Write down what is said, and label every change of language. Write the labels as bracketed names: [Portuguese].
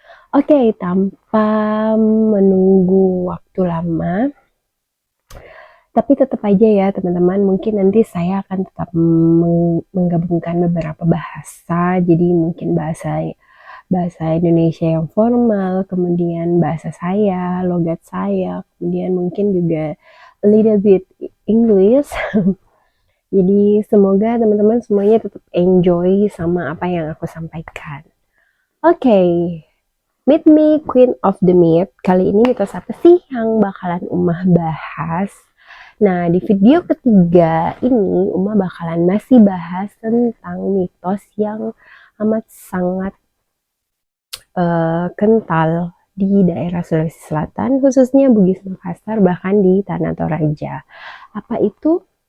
[Indonesian] Oke, tanpa menunggu waktu lama, tapi tetap aja ya teman-teman, mungkin nanti saya akan tetap menggabungkan beberapa bahasa, jadi mungkin bahasa bahasa Indonesia yang formal, kemudian bahasa saya, logat saya, kemudian mungkin juga [English] a little bit English. [Indonesian] Jadi semoga teman-teman semuanya tetap enjoy sama apa yang aku sampaikan. [English] Oke, meet me Queen of the Myth. [Indonesian] Kali ini mitos apa sih yang bakalan Umah bahas? Nah, di video ketiga ini Uma bakalan masih bahas tentang mitos yang amat sangat kental di daerah Sulawesi Selatan, khususnya Bugis Makassar, bahkan di Tanah Toraja. Apa itu?